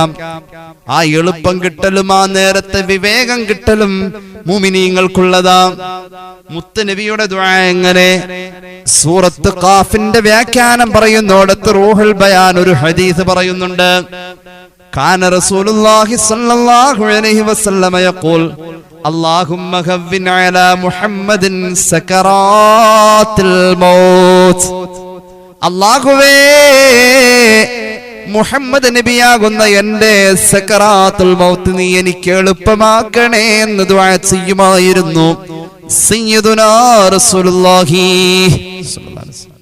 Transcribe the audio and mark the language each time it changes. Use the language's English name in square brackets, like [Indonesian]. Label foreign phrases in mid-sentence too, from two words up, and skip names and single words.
[Malayalam] ആ എളുപ്പം കിട്ടലും ആ നേരത്തെ വിവേകം കിട്ടലും മുഅ്മിനീങ്ങൾക്കുള്ളതാ. മുത്ത് നബിയുടെ ദുആ എങ്ങനെ? സൂറത്ത് ഖാഫിന്റെ വ്യാഖ്യാനം പറയുന്നോടത്ത് റൂഹുൽ ബയാൻ ഒരു ഹദീസ് പറയുന്നുണ്ട്. [Arabic] كان رسول الله صلى الله عليه وسلم يقول اللهم هون على محمد سكرات الموت. [Malayalam] അല്ലാഹുവേ, മുഹമ്മദ് നബിയാകുന്ന എന്റെ [Arabic] سكرات الموت [Malayalam] നീ എനിക്ക് എളുപ്പമാക്കണേ എന്ന് ദുആ ചെയ്യുമായിരുന്നു [Arabic] سيدنا رسول الله صلى الله عليه وسلم.